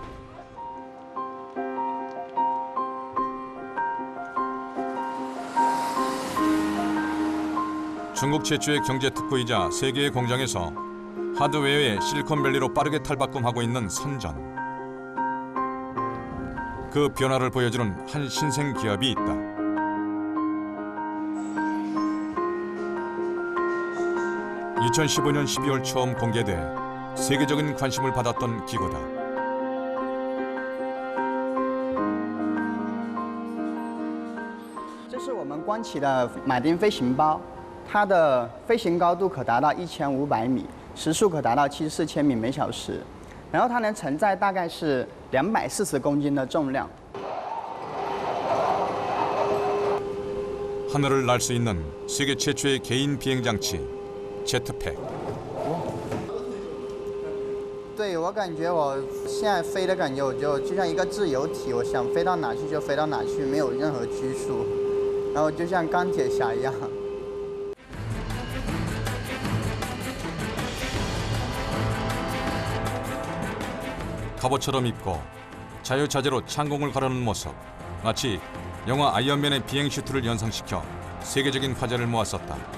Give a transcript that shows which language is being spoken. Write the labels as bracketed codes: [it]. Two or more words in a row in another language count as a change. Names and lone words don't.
[ko] 중국 최초의 경제 특구이자 세계의 공장에서 하드웨어의 실리콘밸리로 빠르게 탈바꿈하고 있는 선전. 그 변화를 보여주는 한 신생 기업이 있다. (2015년 12월) 처음 공개돼 세계적인 관심을 받았던 기구다. [zh] 这是我们光启的马丁飞行包，它的飞行高度可达到1500米。时速可达到74千米每小时，然后它能承载大概是240公斤的重量。 [ko] 하늘을 날 수 있는 세계 최초의 개인 비행 장치 제트팩. [zh] 对我感觉，我现在飞的感觉，我就像一个自由体，我想飞到哪去就飞到哪去，没有任何拘束，然后就像钢铁侠一样。 [ko] 갑옷처럼 입고 자유자재로 창공을 가르는 모습. 마치 영화 아이언맨의 비행 슈트를 연상시켜 세계적인 화제를 모았었다.